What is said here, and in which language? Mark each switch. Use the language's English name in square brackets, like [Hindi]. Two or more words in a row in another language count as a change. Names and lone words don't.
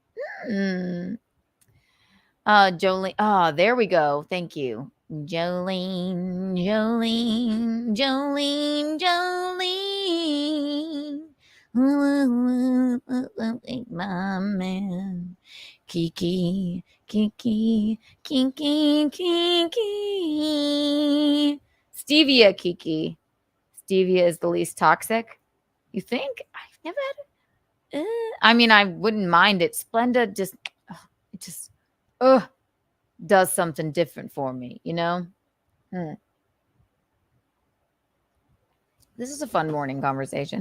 [English] Jolene. Oh, there we go. Thank you. Jolene. My man. Kiki. Stevia Kiki. Stevia is the least toxic. You think? I've never had it. I mean, I wouldn't mind it. Splenda just does something different for me, you know? This is a fun morning conversation.